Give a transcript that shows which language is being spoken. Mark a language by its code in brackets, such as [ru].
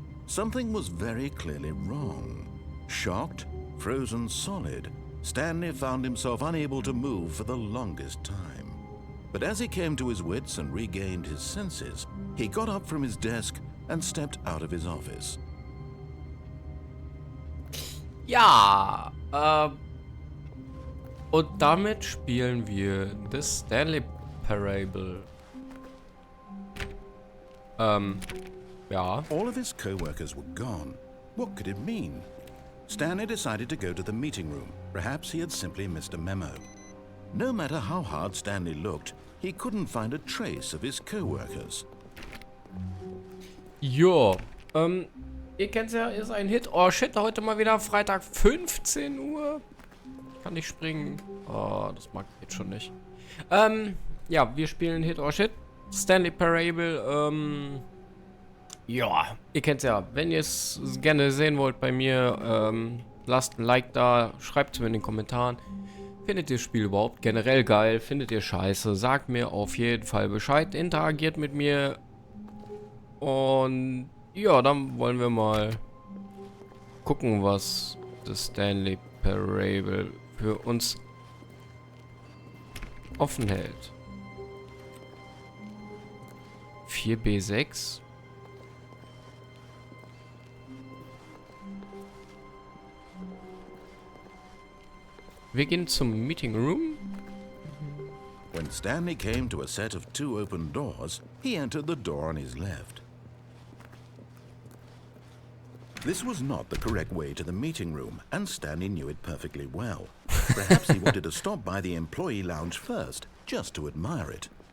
[en] Something was very clearly wrong. Shocked, frozen solid, Stanley found himself unable to move for the longest time. But as he came to his wits and regained his senses, he got up from his desk and stepped out of his office. [de] Ja, und damit spielen wir The Stanley Parable. Ja. [en] All of his co-workers were gone. What could it mean? Stanley decided to go to the meeting room. Perhaps he had simply missed a memo. No matter how hard Stanley looked, he couldn't find a trace of his co-workers. [de] Jo, ihr kennt's ja, ist ein Hit. Oh shit, heute mal wieder Freitag 15 Uhr. Ich kann nicht springen. Oh, das mag ich jetzt schon nicht. Ja, wir spielen Hit or Shit. Stanley Parable, ja, ihr kennt's ja. Wenn ihr es gerne sehen wollt bei mir, lasst ein Like da, schreibt es mir in den Kommentaren. Findet ihr das Spiel überhaupt generell geil? Findet ihr scheiße? Sagt mir auf jeden Fall Bescheid. Interagiert mit mir. Und ja, dann wollen wir mal gucken, was das Stanley Parable für uns offen hält. 4B6. Wir gehen zum Meeting Room. [en] When Stanley came to a set of 2 open doors, he entered the door on his left. This was not the correct way to the meeting room, and Stanley knew it perfectly well. Perhaps he wanted to stop by the employee lounge first, just to admire it.